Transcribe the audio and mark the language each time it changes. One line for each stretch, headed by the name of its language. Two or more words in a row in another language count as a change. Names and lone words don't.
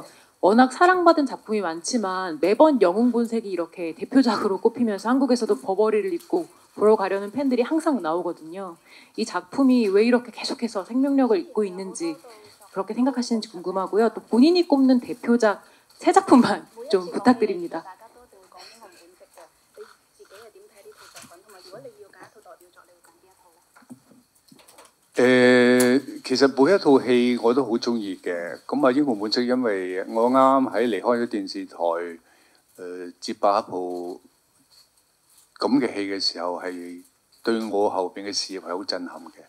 Korean: 워낙 사랑받은 작품이 많지만 매번 영웅본색이 이렇게 대표작으로 꼽히면서 한국에서도 버버리를 입고 보러 가려는 팬들이 항상 나오거든요. 이 작품이 왜 이렇게 계속해서 생명력을 잇고 있는지 그렇게 생각하시는지 궁금하고요. 또 본인이 꼽는 대표작 세 작품만 좀 부탁드립니다.
Cantonese: 誒，其實每一套戲我都好中意嘅。咁啊，英雄本色因為我啱啱喺離開咗電視台，接拍一部咁嘅戲嘅時候，係對我後邊嘅事業係好震撼嘅。